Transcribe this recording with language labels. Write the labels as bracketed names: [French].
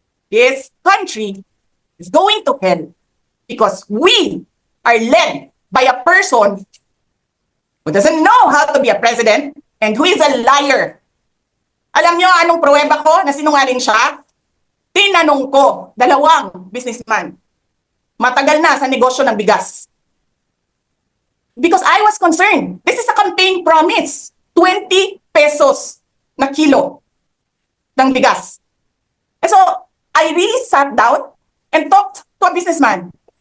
[English] This country is going to hell because we are led by a person who doesn't know how to be a president and who is a liar. [Filipino] Alam niyo anong pruweba ko na sinungaling siya? Tinanong ko, 2 businessman. Matagal na sa negosyo ng bigas. [English] Because I was concerned. This is a campaign promise. [Filipino] 20 pesos na kilo ng bigas. [English] And so, I really sat down and talked to a businessman.